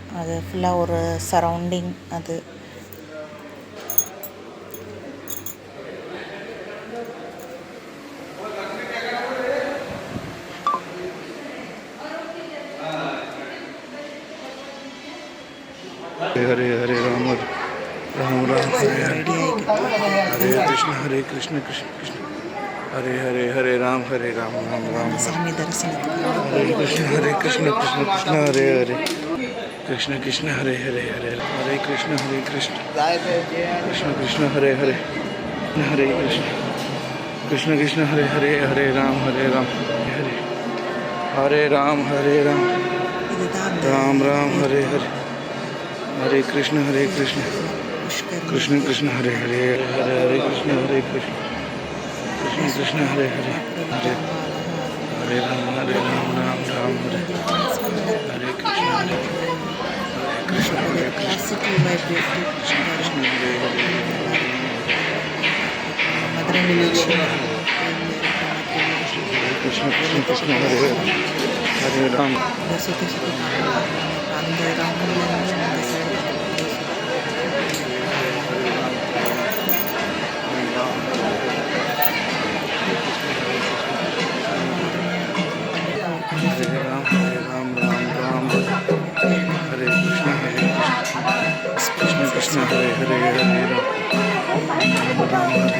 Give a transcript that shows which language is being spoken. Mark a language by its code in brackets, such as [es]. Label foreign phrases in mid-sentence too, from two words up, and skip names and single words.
[ta] அது ஃபுல்லாக ஒரு சரௌண்டிங் அது. [sa] हरे हरे राम राम राम हरे [ta] ரெடி ஆகிக்கிட்டு [sa] हरे कृष्ण कृष्ण कृष्ण हरे हरे हरे राम राम राम [ta] சாமி தரிசனத்துக்கு [sa] हरे कृष्ण कृष्ण कृष्ण हरे हरे कृष्ण कृष्ण हरे हरे हरे हरे कृष्ण कृष्ण कृष्ण हरे हरे हरे कृष्ण कृष्ण हरे हरे हरे राम हरे हरे राम [ta] இதுதான் அந்த [sa] राम राम हरे हरे हरे कृष्ण [ta] புஷ்கர் [sa] कृष्ण कृष्ण हरे हरे हरे हरे कृष्ण कृष्ण कृष्ण हरे हरे हरे हरे राम राम राम हरे हरे कृष्ण हरे [en] positive vibrative [sa] कृष्ण हरे हरे [ta] மதுரை மீனாட்சி [sa] कृष्ण कृष्ण हरे हरे राम [ta] இதை சுற்றி சுற்றி பார்க்கலாம். அந்த ரவுண்ட்லேருந்து அந்த சைடு [sa] हरे राम राम हरे कृष्ण कृष्ण कृष्ण हरे हरे हरे राम